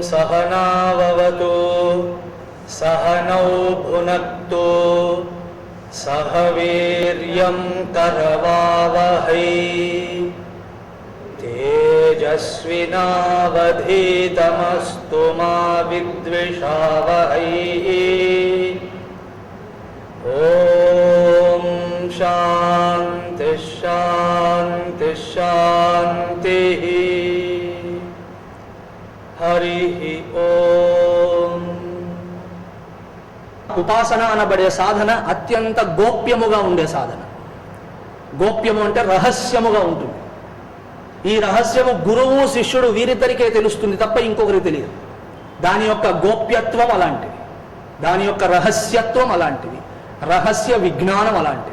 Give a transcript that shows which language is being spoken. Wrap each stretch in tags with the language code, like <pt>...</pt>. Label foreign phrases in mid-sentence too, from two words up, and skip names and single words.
<sa>सहनाववतु सहनौ भुनक्तु सह वीर्यं करवावहै तेजस्विनावधीतमस्तु मा विद्विषावहै। ओम शांति शांति शांति। हरि ओम।</sa> <te>ఉపాసన అనబడే సాధన అత్యంత గోప్యముగా ఉండే సాధన. గోప్యము అంటే రహస్యముగా ఉంటుంది. ఈ రహస్యము గురువు శిష్యుడు వీరిద్దరికే తెలుస్తుంది తప్ప ఇంకొకరికి తెలియదు. దాని యొక్క గోప్యత్వం అలాంటిది, దాని యొక్క రహస్యత్వం అలాంటిది, రహస్య విజ్ఞానం అలాంటిది.</te>